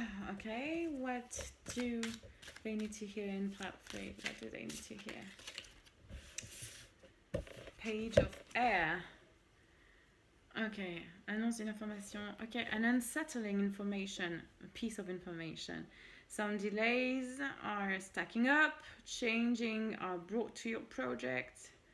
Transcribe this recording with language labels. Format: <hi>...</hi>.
<en>Okay, what do they need to hear in part 3? What do they need to hear? Page of air.</en> <fr>Okay, annonce une information.</fr> <en>Okay, an unsettling information, a piece of information. Some delays are stacking up. Changes are brought to your project.</en>